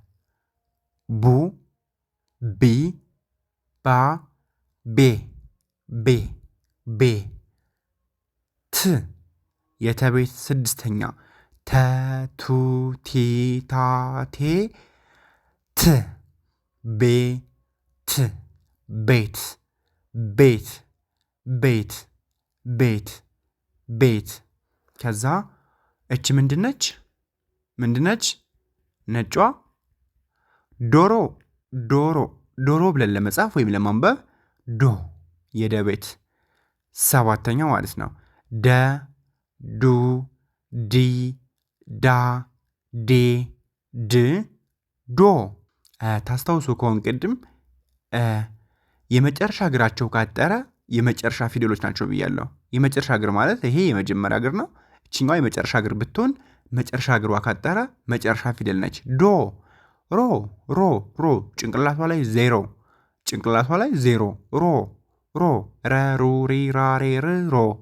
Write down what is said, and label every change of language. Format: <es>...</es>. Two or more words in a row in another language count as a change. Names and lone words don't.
<am>ቡ ቢ ባ ቤ ቤ ቤ ት የተቤት ስድስተኛ ተ ቱ ቲ ታ ቴ ት ቤ ት ቤት ቤት ቤት ቤት ቤት። ከዛ እች ምንድነች? ምንድነች? ነጯ ዶሮ ዶሮ ዶሮ ብለን ለመጻፍ ወይም ለማንበብ ዶ የደ ቤት ሰባተኛ ማለት ነው። ደ ዱ ዲ ዳ ዴ ድ ዶ። ታስታውሱ ከሆን ቅድም የመጨረሻ እግራቸው ካጠረ የመጨረሻ ፊደሎች ናቸው ብያለሁ። የመጨረሻ እግር ማለት ይሄ የመጀመሪያ እግር ነው። እችኛዋ የመጨረሻ እግር ብትሆን መጨረሻ እግሯ ካጠረ መጨረሻ ፊደል ነች። ዶ ሮ ሮ ሮ ጭንቅላቷ ላይ ዜሮ ጭንቅላቷ ላይ ዜሮ ሮ ሮ ረ ሩ ሪ ራ ሬ ር ሮ</am>